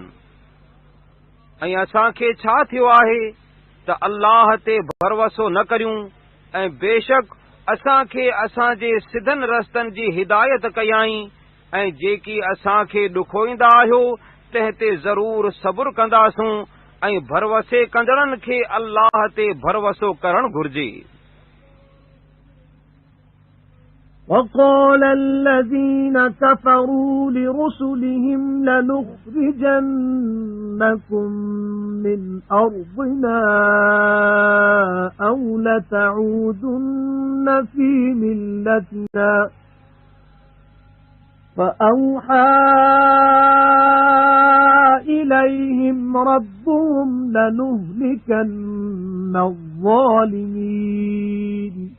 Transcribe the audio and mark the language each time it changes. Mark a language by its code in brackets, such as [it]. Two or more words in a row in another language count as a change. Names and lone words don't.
[sd] ऐं असां खे छा थियो आहे त अल्लाह ते भरवसो न करियूं, ऐं बेशक असां खे असां जे सिधनि रस्तनि जी हिदायत कयाई, ऐं जेकी असां खे ॾुखोईंदा आहियो तंहिं ते ज़रूर सबुर कंदासूं, ऐं भरवसे कंदड़नि खे अल्लाह ते भरवसो करणु घुर्जे। [ar] وقال الذين كفروا لرسلهم لنخرجنكم من أرضنا أو لتعودن في ملتنا فأوحى إليهم ربهم لنهلكن الظالمين